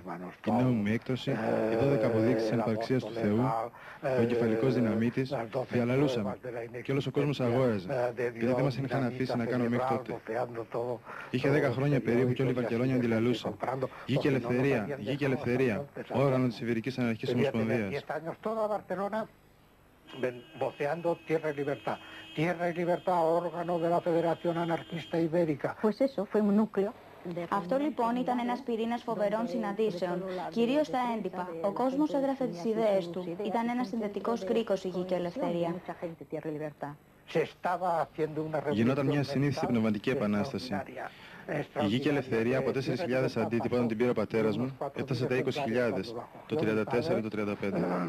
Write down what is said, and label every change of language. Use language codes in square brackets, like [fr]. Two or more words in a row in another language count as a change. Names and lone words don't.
[el] Η νόμιμη έκδοση, οι 12 αποδείξεις της ανυπαρξίας του Θεού, ο εγκεφαλικός δυναμίτης, διαλαλούσαμε. Και όλος ο κόσμος αγόραζε. Γιατί δεν μας είχαν αφήσει να κάνουμε μέχρι τότε. Είχε 10 χρόνια περίπου και όλη η Βαρκελόνια αντιλαλούσε. Γη και ελευθερία, γη και ελευθερία. Όργανο της Ιβηρικής Αναρχικής Ομοσπονδίας. [es] Voceando Tierra y Libertad. Tierra y Libertad, órgano de la Federación Anarquista Ibérica. Pues eso, fue un núcleo. [el] Αυτό λοιπόν ήταν ένας πυρήνας φοβερών συναντήσεων, κυρίως στα έντυπα. Ο κόσμος έγραφε τις ιδέες του. Ήταν ένας συνδετικός κρίκος η Γη και ελευθερία. Γινόταν μια συνήθιστη πνευματική επανάσταση. Η Γη και ελευθερία από 4.000 αντίτυπα όταν την πήρε ο πατέρας μου έφτασε τα 20.000 το 34 ή το 35.